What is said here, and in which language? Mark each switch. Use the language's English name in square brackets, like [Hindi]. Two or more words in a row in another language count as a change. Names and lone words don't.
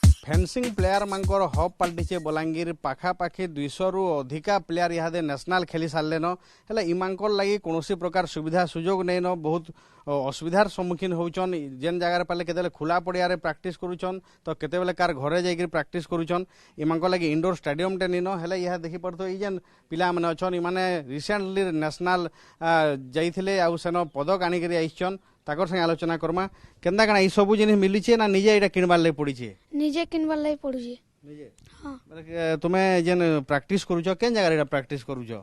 [Odia] ଫେନ୍ସିଂ ପ୍ଲେୟର ମାନଙ୍କର ହବ ପାଲଟିଛେ ବଲାଙ୍ଗୀର ପାଖାପାଖି 200 ରୁ ଅଧିକା ପ୍ଲେୟର ଇହାଦେ ନ୍ୟାସନାଲ ଖେଳି ସାରେନ ହେଲେ ଇମାନଙ୍କର ଲାଗି କୌଣ ପ୍ରକାର ସୁବିଧା ସୁଯୋଗ ନାହିଁ ନ ବହୁତ ଅସୁବିଧାର ସମ୍ମୁଖୀନ ହଉଛନ୍ ଯେଉଁ ଜାଗାର ପାଲେ କେତେ ଖୋଲା ପଡ଼ିଆ ପ୍ରାକ୍ଟିସ କରୁଛନ୍ ତ କେତେ କାର ଘରେ ଯାଇକ ପ୍ରାକ୍ଟିସ କରୁଛନ୍ ଇମାନଙ୍କର ଲାଗି ଇନଡୋର ଷ୍ଟାଡିୟମ ଟେ ନିନ ହେଲେ ଏହ ଦେଖି ପଡ଼ୁଛି ଇ ଯେଉଁ ପିଲା ମାନେ ଅଛନ୍ ଇମାନେ ରିସେଣ୍ଟଲି ନ୍ୟାସନାଲ ଯାଇଥିଲେ ଆ ସେନ ପଦକ ଆଣିକରି ଆଇଛନ୍ ତାକର ସଙ୍ଗେ ଆଲୋଚନା କରମା କେନ୍ଦା କନା ଇ ସବୁ ଜିନିସ ମିଳିଛେ ନା ନିଜେ ଏଟା କିଣିବାର ଲେ ପଡ଼ିଛେ ନିଜେ କିଣିବାର ଲେ ପଡ଼ୁଛେ निजे हां ମାନେ ତୁମେ ଯେଉଁ ପ୍ରାକ୍ଟିସ କରୁଛ କେଉଁ ଜାଗାର ଏଟା ପ୍ରାକ୍ଟିସ କରୁଛ